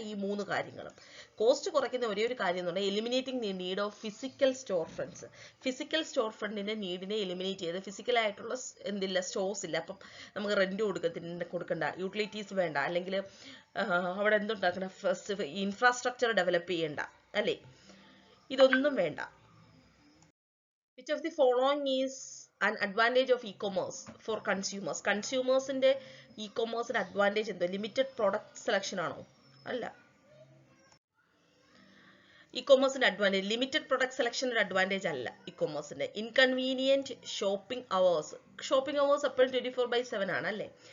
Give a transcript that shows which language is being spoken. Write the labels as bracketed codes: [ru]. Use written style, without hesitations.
[ml] ഈ മൂന്ന് കാര്യങ്ങളും കോസ്റ്റ് കുറയ്ക്കുന്ന ഒരേ ഒരു കാര്യം എന്ന് പറഞ്ഞാൽ [en] Eliminating the need of physical store fronts. [ml] Physical store ഫ്രണ്ടിന്റെ നീഡിനെ എലിമിനേറ്റ് ചെയ്ത് ഫിസിക്കലായിട്ടുള്ള എന്തില്ല, സ്റ്റോഴ്സ് ഇല്ല. അപ്പം നമുക്ക് റെന്റ് കൊടുക്കണ്ട, യൂട്ടിലിറ്റീസ് വേണ്ട, അല്ലെങ്കിൽ അവിടെ എന്തുണ്ടാക്കണം, ഇൻഫ്രാസ്ട്രക്ചർ ഡെവലപ്പ് ചെയ്യണ്ട, അല്ലേ? ഇതൊന്നും വേണ്ട. [en] Which of the following is an advantage of e-commerce for consumers? [ml] കൺസ്യൂമേഴ്സിന്റെ ഇ-കൊമേഴ്സിന്റെ advantage എന്തോ? ലിമിറ്റഡ് പ്രൊഡക്റ്റ് സെലക്ഷൻ ആണോ? അല്ല. ഇ-കൊമേഴ്സിന്റെ അഡ്വാൻറ്റേജ് ലിമിറ്റഡ് പ്രൊഡക്റ്റ് സെലക്ഷൻ ഒരു അഡ്വാൻറ്റേജ് അല്ല ഇ-കൊമേഴ്സിന്റെ. ഇൻകൺവീനിയന്റ് ഷോപ്പിംഗ് അവേഴ്സ് എപ്പോഴും 24/7 ആണ്, അല്ലേ?